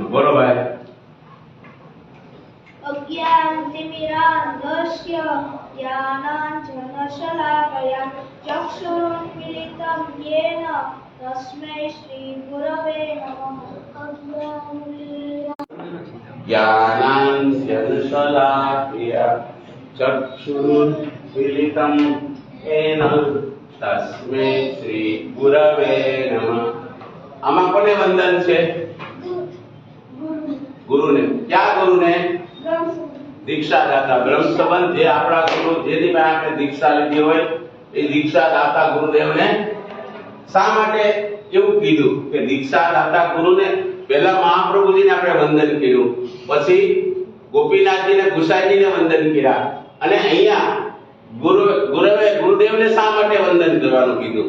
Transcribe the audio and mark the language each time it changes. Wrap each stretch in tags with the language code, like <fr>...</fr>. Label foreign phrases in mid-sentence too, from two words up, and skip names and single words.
<hi>बोलो भाई।</hi> <sa>अज्ञानतिमिरान्धस्य ज्ञानाञ्जनशलाकया चक्षुरुन्मिलितं येन तस्मै श्रीगुरवे नमः। ज्ञानाञ्जनशलाकया चक्षुरुन्मिलितं येन तस्मै श्रीगुरवे नमः।</sa> <gu>આમાં કોને વંદન છે? ગુરુને। ક્યાં ગુરુને? દીક્ષાદાતા બ્રહ્મ સંબંધ જે આપણા ગુરુ જેની પાસે આપણે દીક્ષા લીધી હોય એ દીક્ષાદાતા ગુરુદેવને શા માટે એવું કીધું કે દીક્ષાદાતા ગુરુને પહેલા મહાપ્રભુજીને આપણે વંદન કર્યું, પછી ગોપીનાથજીને ગુસાઈજીને વંદન કર્યા, અને અહીંયા ગુરુદેવને શા માટે વંદન કરવાનું કીધું?</gu>